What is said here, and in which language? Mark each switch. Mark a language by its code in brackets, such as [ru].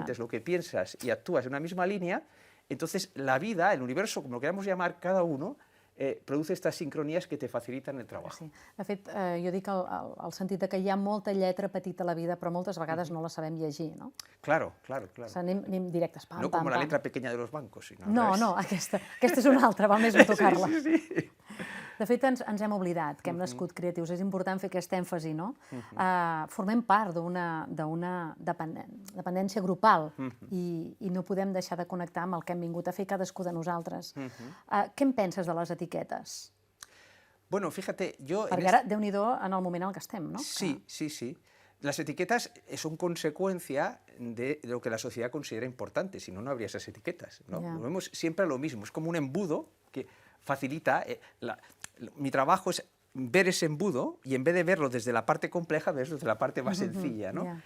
[es] sientes, lo que piensas y actúas en una misma línea, entonces la vida, el universo, como lo queramos llamar cada uno, produce estas sincronías que te facilitan el trabajo. [ca] Sí. De fet, jo dic el sentit de que hi ha molta lletra petita a la vida, però moltes vegades no la sabem llegir, no? [es] Claro, claro, claro. [ca] O sigui, anem directes, pam, [es] No [ca] pam, [es] como la [ca] pam. [es] letra pequeña de los bancos, sino al No, revés. [ca] no, aquesta és una altra, val més no tocar-la. Sí, sí, sí. De fet, ens hem oblidat que hem nascut creatius. És important fer aquest èmfasi, no? Formem part d'una dependència grupal i no podem deixar de connectar amb el que hem vingut a fer cadascú de nosaltres. Què en penses de les etiquetes? [es] Bueno, fíjate, yo... [ca] Perquè ara, Déu-n'hi-do, en el moment en el que estem, no? Sí, sí, sí. [es] Las etiquetas son consecuencia de lo que la sociedad considera importante, si no, no habría esas etiquetas, ¿no? Ya. Lo vemos siempre a lo mismo, es como un embudo que facilita... mi trabajo es ver ese embudo y en vez de verlo desde la parte compleja, verlo desde la parte más sencilla, ¿no?